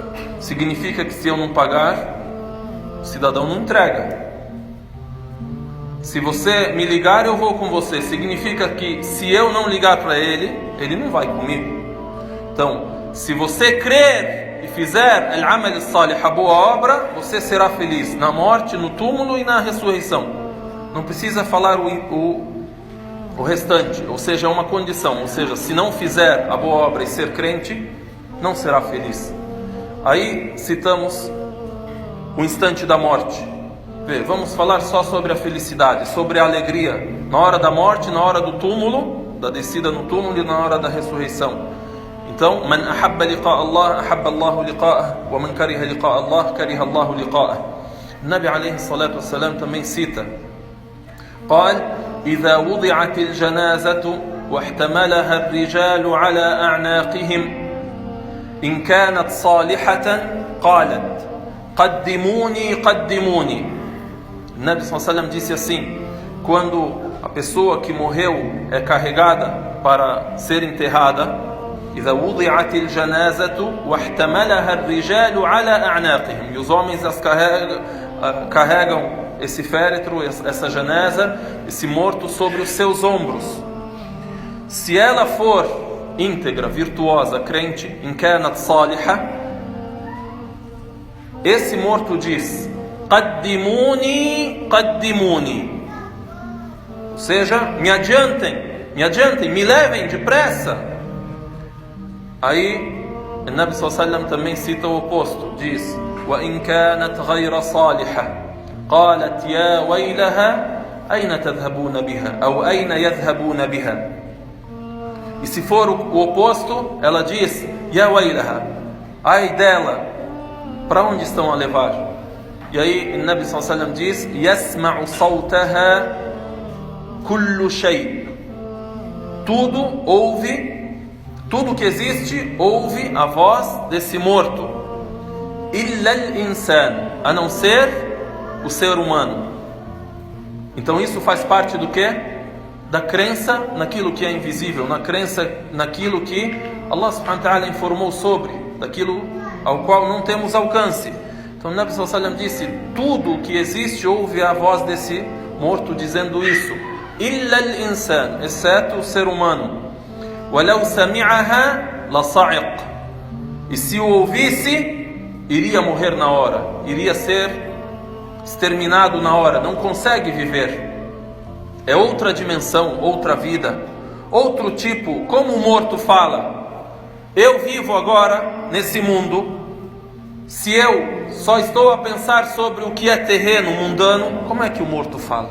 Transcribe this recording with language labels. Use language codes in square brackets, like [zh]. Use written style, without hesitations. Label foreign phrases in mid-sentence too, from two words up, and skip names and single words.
[pt] Significa que se eu não pagar, o cidadão não entrega. Se você me ligar, eu vou com você. Significa que se eu não ligar para ele, ele não vai comigo. Então, se você crer e fizer [ar] العمل الصالح, [pt] a boa obra, você será feliz na morte, no túmulo e na ressurreição. Não precisa falar o restante, ou seja, é uma condição. Ou seja, se não fizer a boa obra e ser crente, não será feliz. Aí citamos o instante da morte. Vamos falar só sobre a felicidade, sobre a alegria na hora da morte, na hora do túmulo, da descida no túmulo e na hora da ressurreição. Então, [ar] من أحب لقاء الله أحب الله لقاءه ومن كره لقاء الله كره الله لقاءه. النبي عليه الصلاة والسلام [pt] também cita: [ar] قال إذا وضعت الجنازة واحتملها الرجال على أعناقهم إن كانت صالحة قالت قدموني قدموني. النبي صلى الله عليه وسلم [pt] disse assim: quando a pessoa que morreu é carregada para ser enterrada, [ar] إذا وضعت الجنازة واحتملها الرجال على أعناقهم, [pt] e os homens carregam esse féretro, essa janaza, esse morto sobre os seus ombros. Se ela for íntegra, virtuosa, crente, [ar] إن كانت صالحة, [pt] esse morto diz: [ar] قدموني قدموني, [pt] ou seja, me adiantem, me levem depressa. Aí o [ar] النبي صلى الله عليه وسلم [pt] também cita o oposto, diz: [ar] وإن كانت غير صالحة قالت يا ويلها أين تذهبون بها أو أين يذهبون بها. [pt] E se for o oposto, ela diz: [ar] يا ويلها, [pt] ai dela, para onde estão a levar? E aí o [ar] النبي صلى الله عليه وسلم [pt] diz: [ar] يسمع صوتها كل شيء, [pt] tudo ouve, tudo que existe ouve a voz desse morto. [ar] إلا الإنسان, [pt] a não ser o ser humano. Então isso faz parte do que? Da crença naquilo que é invisível, na crença naquilo que [ar] الله سبحانه وتعالى [pt] informou sobre, daquilo ao qual não temos alcance. Então o [ar] النبي صلى الله عليه وسلم [pt] disse: tudo que existe ouve a voz desse morto dizendo isso. [ar] إلا الإنسان, [pt] exceto o ser humano. [ar] ولو سمعها لصعق, [pt] e se o ouvisse, iria morrer na hora, iria ser exterminado na hora, não consegue viver. É outra dimensão, outra vida, outro tipo. Como o morto fala: eu vivo agora nesse mundo, se eu só estou a pensar sobre o que é terreno, mundano, como é que o morto fala?